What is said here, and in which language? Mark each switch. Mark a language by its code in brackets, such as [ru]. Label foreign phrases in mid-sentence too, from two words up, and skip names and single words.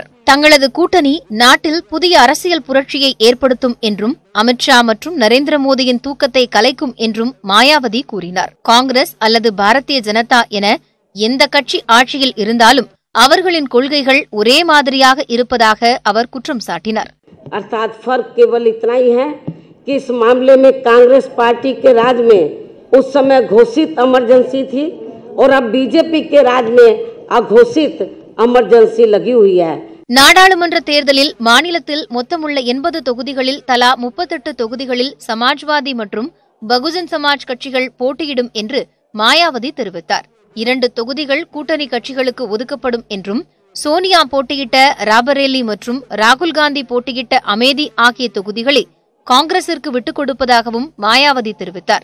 [ta] தங்களது கூட்டணி நாட்டில் புதிய அரசியல் புரட்சியை ஏற்படுத்தும் என்றும் அமித்ஷா மற்றும் நரேந்திர மோடியின் தூக்கத்தை கலைக்கும் என்றும் மாயாவதி கூறினார். காங்கிரஸ் அல்லது பாரதிய ஜனதா என எந்த கட்சி ஆட்சியில் இருந்தாலும் அவர்களின் கொள்கைகள் ஒரே மாதிரியாக இருப்பதாக அவர் குற்றம் சாட்டினார். [hi] अर्थात फर्क केवल इतना ही है कि इस मामले में कांग्रेस पार्टी के राज में उस समय घोषित इमरजेंसी थी और अब बीजेपी के राज में अघोषित इमरजेंसी लगी हुई है. [ta] நாடாளுமன்ற தேர்தலில் மாநிலத்தில் மொத்தமுள்ள 80 தொகுதிகளில் தலா 38 தொகுதிகளில் சமாஜ்வாதி மற்றும் பகுஜன் சமாஜ் கட்சிகள் போட்டியிடும் என்று மாயாவதி தெரிவித்தார். 2 தொகுதிகள் கூட்டணி கட்சிகளுக்கு ஒதுக்கப்படும் என்றும் சோனியா போட்டியிட்ட ராபரேலி மற்றும் ராகுல் காந்தி போட்டியிட்ட அமேதி ஆகிய தொகுதிகளை காங்கிரசிற்கு விட்டுக் கொடுப்பதாகவும் மாயாவதி தெரிவித்தார்.